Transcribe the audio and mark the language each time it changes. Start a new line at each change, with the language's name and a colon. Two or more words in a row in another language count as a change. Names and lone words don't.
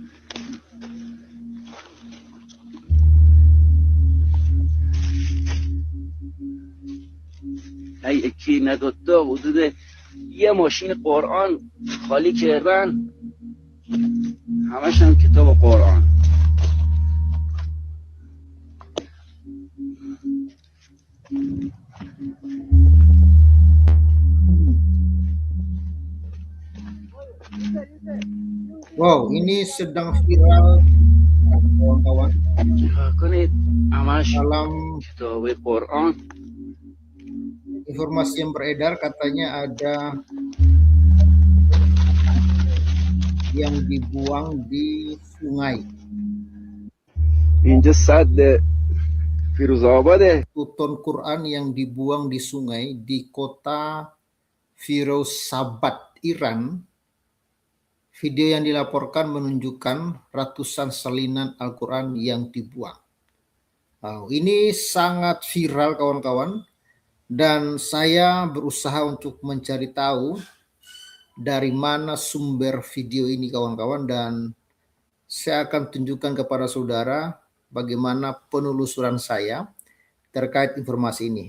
Persian: یکی ندوتا حدود یه ماشین قرآن خالی کردن، همش هم کتاب قرآن.
Indonesian: Wow, ini sedang viral kawan-kawan.
Persian: کنید همش
Indonesian: Dalam
Persian: کتاب قرآن.
Indonesian: informasi yang beredar katanya ada yang dibuang di sungai.
Persian: اینجا سد فیروزآباده.
Indonesian: Tuton Quran yang dibuang di sungai di kota Firozabad, Iran. Video yang dilaporkan menunjukkan ratusan salinan Al-Quran yang dibuang. Ini sangat viral kawan-kawan, dan saya berusaha untuk mencari tahu dari mana sumber video ini kawan-kawan, dan saya akan tunjukkan kepada saudara bagaimana penelusuran saya terkait informasi ini.